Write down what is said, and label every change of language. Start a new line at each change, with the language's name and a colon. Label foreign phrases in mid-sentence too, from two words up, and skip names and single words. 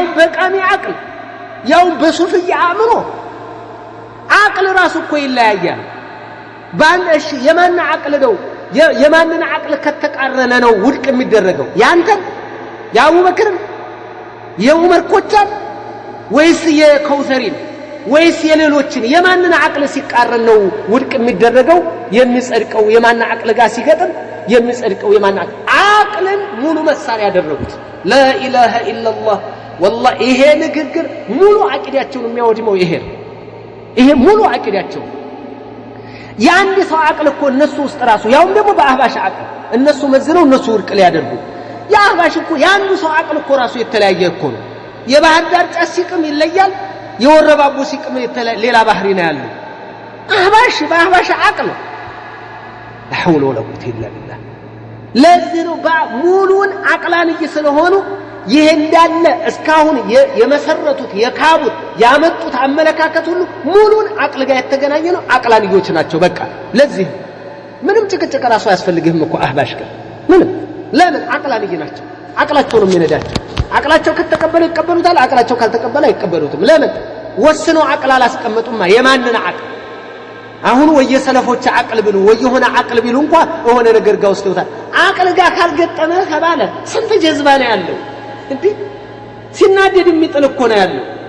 Amharic: በቃሚ አቅል ያው በሱፍያ አምሮ አቅል ራሱ እኮ ይለያያል ባንሽ የማን አቅል ነው የማንን አቅል ከተቃረነ ነው ውድቅ የሚደረገው ያንተን ያአቡበክር የዑመር ኮቻን ወይስ የከውሰሪን ወይስ የሌሎችን የማንን አቅል ሲቃረን ነው ውድቅ የሚደረገው የሚጸድቀው የማን አቅል ጋር ሲገጥም የሚጸድቀው የማን አቅልን ሙሉ መሳሪያ ያደረጉት
Arabic: لا اله الا الله والله
Amharic: ይሄ ንግግር ሙሉ አቂዳቸውን የሚያወድመው ይሄ ሙሉ አቂዳቸው ያንድ ሰው አቅል እኮ እነሱ ውስጥ ራሱ ያውም ደግሞ በአህባሽ አቅል እነሱ መዝነው እነሱ ውድቅ ሊያደርጉ ያህባሽ እኮ ያንዱ ሰው አቅል እኮ ራሱ የተለያየ እኮ ነው የባህር ዳር ጫስ ሲቅም ይለያል የወረባቡ ሲቅም ሌላ ባህሪ ነው ያለው አህባሽ በአህባሽ አቅል
Arabic: لا حول ولا قوه الا بالله
Amharic: ለዚህ ነው ሙሉን አቅላንይ ስለሆኑ ይሄ እንዳለ እስካሁን የመሰረቱት የካቡት ያመጡት አመለካከት ሁሉ ሙሉን አቅል ጋር የተገናኘ ነው አቅላንዮች ናቸው በቃ ለዚህ ምንም ጭቅጭቅ ራሱ ያስፈልግህም እኮ አህባሽ ጋር ምንም ለምን አቅላንይ ናቸው አቅላቸው ነው የሚነዳቸው አቅላቸው ከተቀበለ ይቀበሉታል አቅላቸው ካልተቀበለ አይቀበሉትም ለምን ወስነው አቅል አላስቀመጡማ የማንን አቅል አሁን ወየሰለፎች አቅል ብሉ ወየሆነ አቅል ቢሉ እንኳን ሆነ ነገር ጋር ወስደውታል አቅል ጋር ካልገጠመ ተባለ ስንት ጀዝባ ነው ያለው እንዴ ሲናደድ የሚጥል እኮ ነው ያለው